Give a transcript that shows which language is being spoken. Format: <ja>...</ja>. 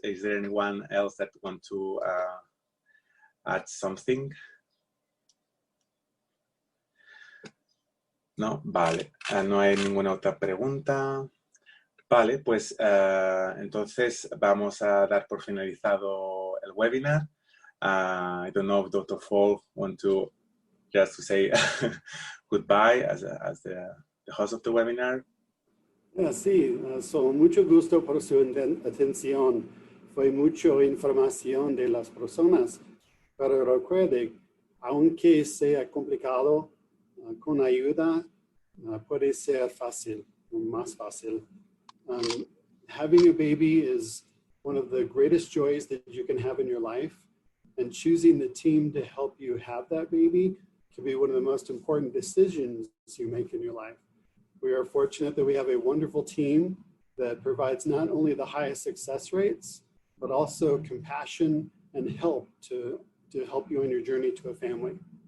<en>Is there anyone else that want to add something?</en> <es>No, vale. No hay ninguna otra pregunta. Vale, pues entonces vamos a dar por finalizado el webinar.</es> <en>I don't know if Dr. Fall want to just to say goodbye as the host of the webinar.</en> <es>Sí, mucho gusto por su atención. Fue mucha información de las personas, pero recuerde, aunque sea complicado, con ayuda puede ser fácil, más fácil.</es> <en>Having a baby is one of the greatest joys that you can have in your life. and choosing the team to help you have that baby can be one of the most important decisions you make in your life. We are fortunate that we have a wonderful team that provides not only the highest success rates, but also compassion and help to help you on your journey to a family.</en>